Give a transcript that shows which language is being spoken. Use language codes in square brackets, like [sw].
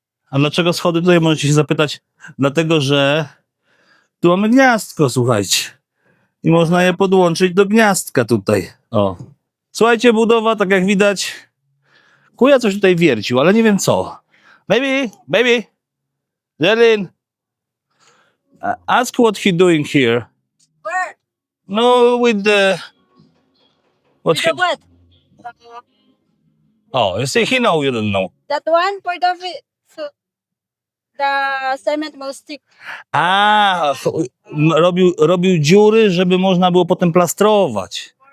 [pl] A dlaczego schody tutaj, możecie się zapytać? Dlatego, że tu mamy gniazdko, słuchajcie. I można je podłączyć do gniazdka tutaj. O. Słuchajcie, budowa, tak jak widać, kuja coś tutaj wiercił, ale nie wiem co. [en] Baby, Zelin, ask what he doing here. Where? No, with the... What The what? Oh, you see, he know, you don't know. That one for the cement will stick. [pl] A, robił dziury, żeby można było potem plastrować.